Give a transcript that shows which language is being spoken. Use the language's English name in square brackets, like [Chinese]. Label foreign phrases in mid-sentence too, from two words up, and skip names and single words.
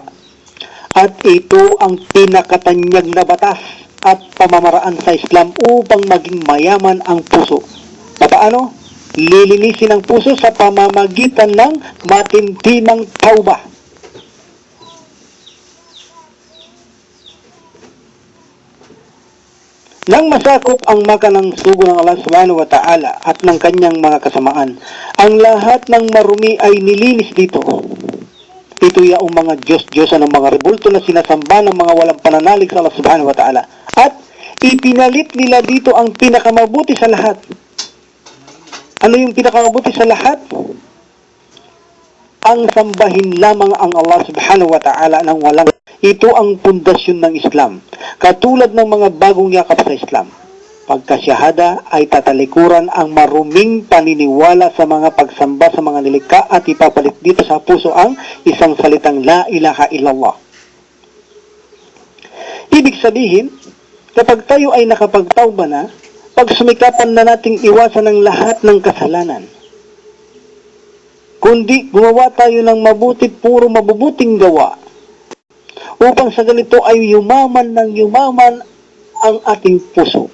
[Filipino] At ito ang pinakatanyag na batas at pamamaraan sa Islam upang maging mayaman ang puso. Paano? Lilinisin ang puso sa pamamagitan ng matindinang tauba. Nang masakop ang makanang sugo ng [Arabic] الله سبحانه وتعالى [Filipino] at ng kanyang mga kasamaan, ang lahat ng marumi ay nilinis dito. Ito yaong mga Diyos-Diyosan ng mga rebulto na sinasamba ng mga walang pananalig sa [Arabic] الله سبحانه وتعالى. [Filipino] At ipinalit nila dito ang pinakamabuti sa lahat. Ano yung pinakamabuti sa lahat? Ang sambahin lamang ang [Arabic] الله سبحانه وتعالى [Filipino] ng walang. Ito ang pundasyon ng Islam. Katulad ng mga bagong yakap sa Islam. Pagkasyahada ay tatalikuran ang maruming paniniwala sa mga pagsamba sa mga nilikha at ipapalit dito sa puso ang isang salitang [Arabic] لا إله إلا الله. [Filipino] Ibig sabihin, kapag tayo ay nakapagtauba na, pagsumikapan na nating iwasan ang lahat ng kasalanan. Kundi gumawa tayo ng mabuti, puro mabubuting gawa. Upang sa ganito ay yumaman ng yumaman ang ating puso.